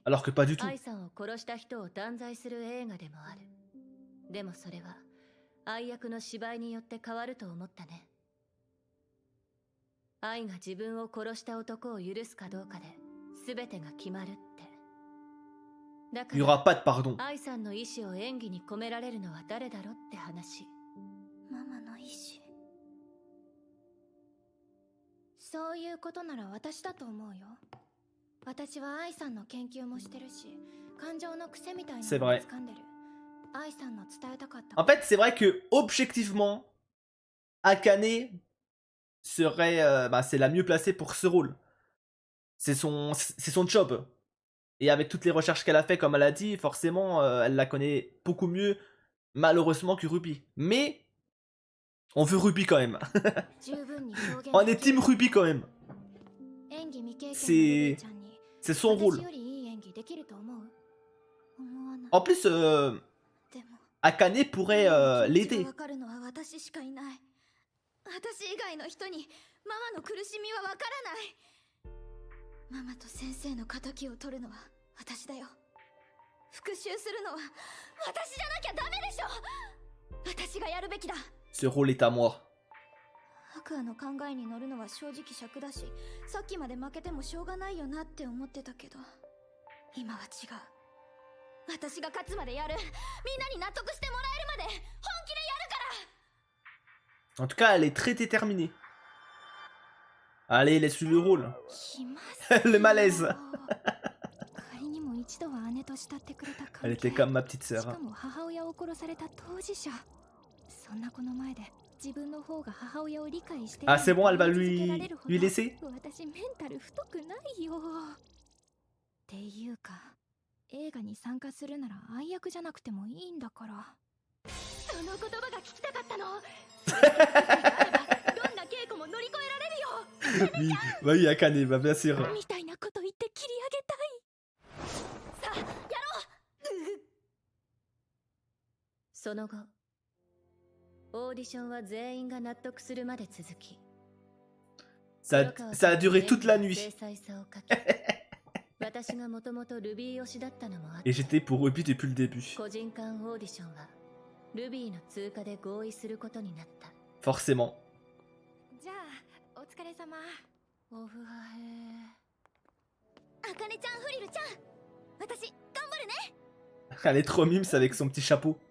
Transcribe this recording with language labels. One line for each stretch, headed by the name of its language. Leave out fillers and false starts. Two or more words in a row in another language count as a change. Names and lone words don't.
French: alors que pas du tout.
Japanese: 愛さんを殺した人を断罪する映画でもある。でもそれは愛役の芝居によって変わると思ったね。愛が自分を殺した男を許すかどうかで全てが決まるって。だ
French: Il n'y
Japanese: か
French: aura pas de pardon.
Japanese: ら愛さんの意志を演技に込められるのは誰だろって話。ママの意志。そういうことなら私だと思うよ。私は愛さんの研究もしてるし、感情の癖みたいなのを掴んでる。愛さんの伝えたかった。
French: En fait, c'est vrai que objectivement, Akane serait, c'est la mieux placée pour ce rôle. C'est son job. Et avec toutes les recherches qu'elle a fait, comme elle a dit, forcément, elle la connaît beaucoup mieux, malheureusement, que Ruby. Mais on veut Ruby quand même. On est team Ruby quand même. C'est son rôle. En plus, Akane pourrait l'aider.
Japanese: 私以外の人にママの苦しみはわからない。ママと先生の仇を取るのは私だよ。復讐するのは私じゃなきゃダメでしょ。私がやるべきだ。
French: Ce rôle est à moi.
Japanese: アクアの考えに乗るのは正直尺だし、さっきまで負けてもしょうがないよなって思ってたけど、今は違う。私が勝つまでやる。みんなに納得してもらえるまで本気でやるから。
French: En tout cas, elle est très déterminée. Allez, laisse-lui le rôle. Le malaise. Elle était comme ma petite sœur. Ah, c'est bon, elle va lui laisser?
Japanese: 映画に参加するなら愛役じゃなくてもいいんだから。その言葉が聞きたかったの。どんな稽古も乗り越えられるよ。
French: Oui, oui, Akane, bah bien sûr.
Japanese: みたいなこと言って切り上げたい。さあ、やろう。その後、オーディションは全員が納得するまで続き。
French: Ça a duré toute la nuit. Et j'étais pour Ruby depuis le début. Forcément. Elle est trop mimes avec son petit chapeau.